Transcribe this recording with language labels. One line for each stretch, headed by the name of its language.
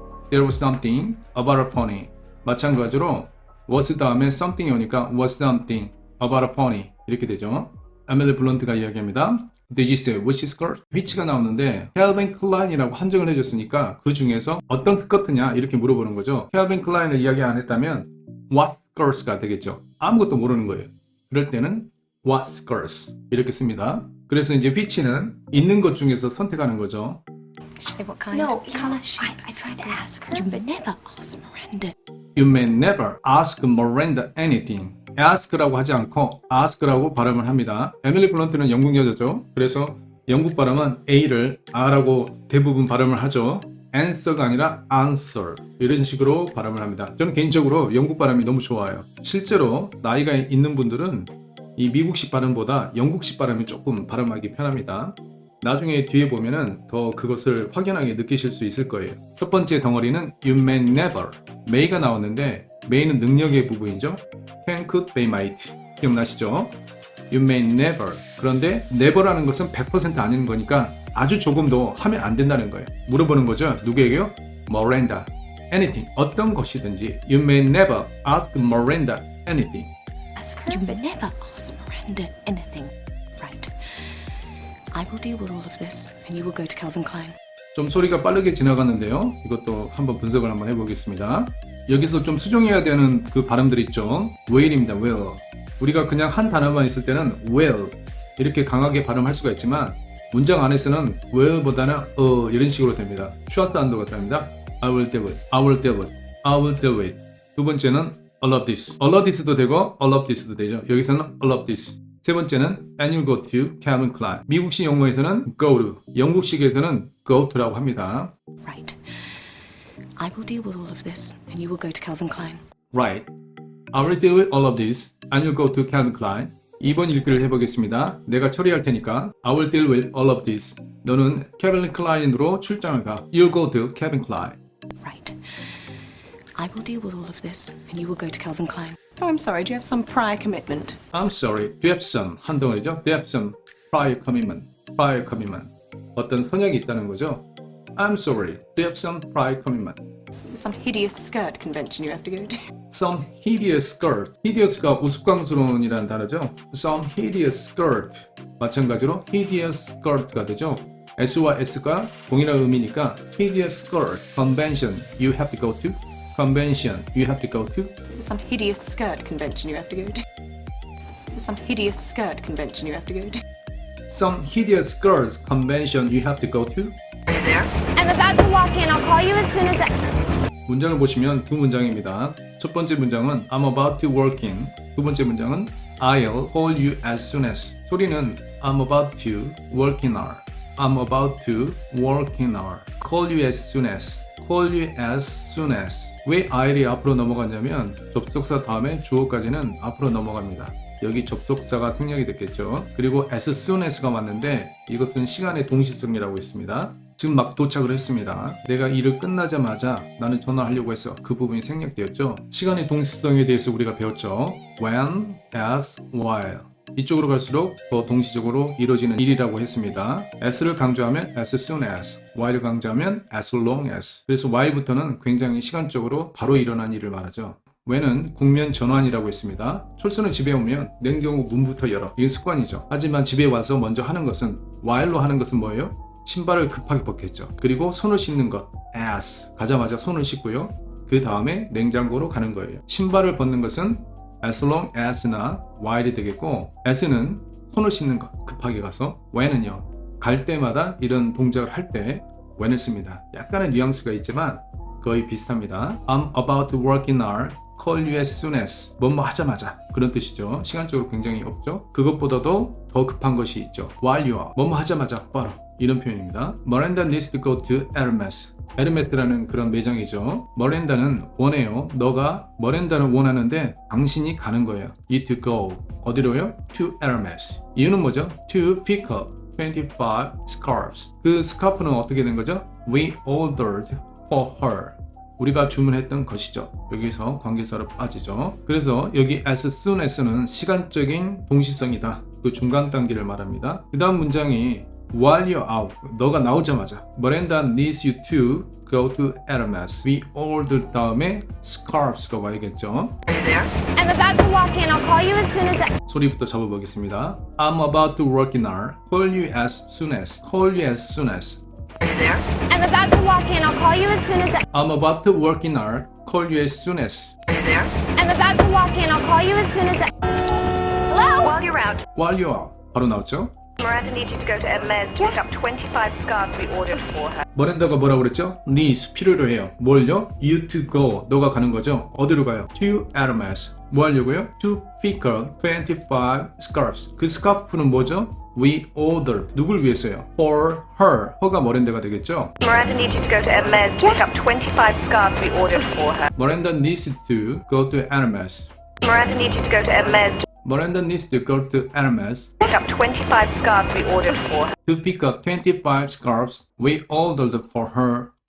English: There was something about a pony.
Korean: 마찬가지로 was 다음에 something이 오니까 was something about a pony 이렇게 되죠. 에밀리 블런트가 이야기합니다.
English: Did you say which skirt?
Korean: which가 나오는데 Calvin Klein이라고 한정을 해줬으니까 그 중에서 어떤 스커트냐 이렇게 물어보는 거죠. Calvin Klein을 이야기 안 했다면 what skirts가 되겠죠. 아무것도 모르는 거예요. 그럴 때는 what skirts 이렇게 씁니다. 그래서 이제 which는 있는 것 중에서 선택하는 거죠.
English: Did you say what kind? No, Colour? I tried to ask her. You never ask Miranda. You may never ask Miranda anything.
Korean: ask라고 하지 않고 ask라고 발음을 합니다. 에밀리 블런트는 영국 여자죠. 그래서 영국 발음은 A를 R라고 대부분 발음을 하죠. answer가 아니라 answer 이런 식으로 발음을 합니다. 저는 개인적으로 영국 발음이 너무 좋아요. 실제로 나이가 있는 분들은 이 미국식 발음보다 영국식 발음이 조금 발음하기 편합니다. 나중에 뒤에 보면은 더 그것을 확연하게 느끼실 수 있을 거예요. 첫 번째 덩어리는 you may never, may가 나왔는데 may는 능력의 부분이죠.
English: can, could, may, might 기억나시죠? You may never.
Korean: 그런데 never라는 것은 100% 아닌 거니까 아주 조금도 하면 안 된다는 거예요. 물어보는 거죠. 누구에게요? Miranda. Anything. 어떤 것이든지.
English: You may never ask Miranda anything. Ask her. You never ask Miranda anything. Right. I will deal with all of this, and you will go to Calvin Klein.
Korean: 좀 소리가 빠르게 지나갔는데요. 이것도 한번 분석을 한번 해보겠습니다. 여기서 좀 수정해야 되는 그 발음들 있죠. will입니다. will. 우리가 그냥 한 단어만 있을 때는 will 이렇게 강하게 발음할 수가 있지만 문장 안에서는 will보다는 이런 식으로 됩니다. 슈아스 안도가 들어갑니다.
English: I will deal with, I will deal with, I will deal with.
Korean: 두 번째는
English: all of this. all of this도 되고 all of this도 되죠.
Korean: 여기서는
English: all of this.
Korean: 세 번째는
English: and you'll go to Calvin Klein.
Korean: 미국식 영어에서는 go to, 영국식에서는 go to라고 합니다.
English: Right. I will deal with all of this, and you will go to Calvin Klein. Right. I will deal with all of this and you'll go to Calvin Klein.
Korean: 2번 읽기를 해보겠습니다. 내가 처리할 테니까
English: I will deal with all of this.
Korean: 너는 Calvin Klein으로 출장을 가.
English: You'll go to Calvin Klein. Right. I will deal with all of this, and you will go to Calvin Klein. Oh, I'm sorry. Do you have some prior commitment? I'm sorry. Do you have some?
Korean: 한 덩어리죠.
English: Do you have some prior commitment? Prior commitment.
Korean: 어떤 선약이 있다는 거죠.
English: I'm sorry. Do you have some prior commitment? Some hideous skirt convention you have to go to. Some hideous skirt. hideous가
Korean: 우스꽝스러운이라는 단어죠.
English: Some hideous skirt.
Korean: 마찬가지로 hideous skirt가 되죠. S와 S가 동일한 의미니까
English: hideous skirt convention you have to go to. convention you have to go to. Some hideous skirt convention you have to go to. Some hideous skirt convention you have to go to. Some hideous skirt convention you have to go to. I'm about to walk in. I'll call you as soon as I...
Korean: 문장을 보시면 두 문장입니다. 첫 번째 문장은
English: I'm about to walk in.
Korean: 두 번째 문장은
English: I'll call you as soon as. 소리는 I'm about to walk in hour. I'm about to walk in hour. Call you as soon as. Call you as soon as.
Korean: 왜 I'이 앞으로 넘어가냐면 접속사 다음에 주어까지는 앞으로 넘어갑니다. 여기 접속사가 생략이 됐겠죠. 그리고 as soon as가 왔는데 이것은 시간의 동시성이라고 있습니다. 지금 막 도착을 했습니다. 내가 일을 끝나자마자 나는 전화하려고 해서 그 부분이 생략되었죠. 시간의 동시성에 대해서 우리가 배웠죠. when, as, while. 이쪽으로 갈수록 더 동시적으로 이루어지는 일이라고 했습니다. as를 강조하면 as soon as, while을 강조하면 as long as. 그래서 while부터는 굉장히 시간적으로 바로 일어난 일을 말하죠. when은 국면 전환이라고 했습니다. 철수는 집에 오면 냉장고 문부터 열어. 이게 습관이죠. 하지만 집에 와서 먼저 하는 것은 while로 하는 것은 뭐예요? 신발을 급하게 벗겠죠. 그리고 손을 씻는 것 as. 가자마자 손을 씻고요. 그 다음에 냉장고로 가는 거예요. 신발을 벗는 것은 as long as나 while이 되겠고 as는 손을 씻는 것 급하게 가서 when은요. 갈 때마다 이런 동작을 할 때 when을 씁니다. 약간의 뉘앙스가 있지만 거의 비슷합니다.
English: I'm about to work in hour. Call you as soon as.
Korean: 뭐뭐 하자마자 그런 뜻이죠. 시간적으로 굉장히 없죠. 그것보다도 더 급한 것이 있죠.
English: While you are.
Korean: 뭐뭐 하자마자 바로 이런 표현입니다.
English: Miranda needs to go to Hermes.
Korean: 에르메스라는 그런 매장이죠. 머렌다는 원해요. 너가 머렌다는 원하는데 당신이 가는 거예요.
English: You to go.
Korean: 어디로요?
English: To Hermes.
Korean: 이유는 뭐죠?
English: To pick up 25 scarves.
Korean: 그 스카프는 어떻게 된 거죠?
English: We ordered for her.
Korean: 우리가 주문했던 것이죠. 여기서 관계사로 빠지죠. 그래서 여기 as soon as는 시간적인 동시성이다. 그 중간 단계를 말합니다. 그 다음 문장이 while you're out. 너가 나오자마자
English: Miranda needs you to go to Hermes.
Korean: We ordered 다음에 scarves가 와야겠죠.
English: I'm about to walk in. I'll call you as soon as I...
Korean: 소리부터 잡아보겠습니다.
English: I'm about to work in hour. Call you as soon as. Call you as soon as. I'm about to walk in. I'll call you as soon as I... I'm about to work in hour. Call you as soon as. I'm about to walk in. I'll call you as soon as I... Hello? While you're out, While you're out.
Korean: 바로 나왔죠?
English: Miranda needs you to go to Hermes to pick up 25 scarves we ordered for her.
Korean: 머렌다가 뭐라고 그랬죠? needs, 필요로 해요. 뭘요?
English: You to go,
Korean: 너가 가는 거죠. 어디로 가요?
English: To Hermes.
Korean: 뭐 하려고요?
English: To pick up 25 scarves.
Korean: 그 스카프는 뭐죠?
English: We ordered.
Korean: 누굴 위해서요?
English: For her.
Korean: her가 머렌다가 되겠죠?
English: Miranda needs you to go to Hermes to pick up 25 scarves we ordered for her. Miranda needs to go to Hermes. Miranda needs you to go to Hermes to Miranda needs to go to Hermes pick up 25 scarves we ordered for her. to pick up 25 scarves we ordered for her.